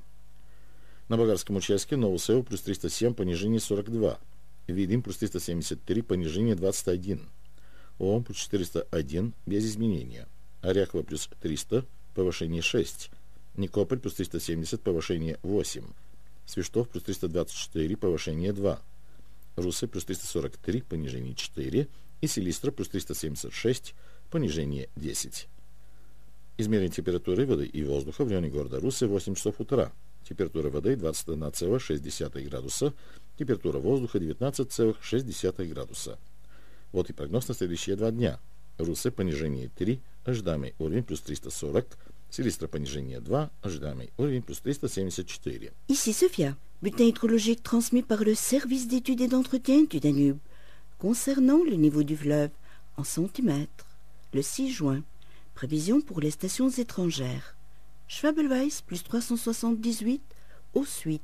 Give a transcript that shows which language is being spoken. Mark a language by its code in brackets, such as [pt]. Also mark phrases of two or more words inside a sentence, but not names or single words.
[ru] На болгарском участке Новосело плюс 307, понижение 42. Видим плюс 373, понижение 21. Лом плюс 401, без изменения. Оряхово плюс 300, повышение 6. Никополь плюс 370, повышение 8. Свищов плюс 324, повышение 2. Русе плюс 343, понижение 4. И Силистра плюс 376, понижение 10. Измерение температуры воды и воздуха в районе города Русе 8 часов утра. Температура воды 21,6 градуса, температура воздуха 19,6 градуса. Вот и прогноз на следующие 2 дня. Русе понижение 3, ожидаемый уровень плюс 340, Силистра понижение 2, ожидаемый уровень плюс 374. [fr] Ici Sophia, bulletin hydrologique transmis par le service d'études et d'entretien du Danube, concernant le niveau du fleuve en centimètres, le 6 juin. Prévision pour les stations étrangères. Schwabelweiss plus 378, hausse 8.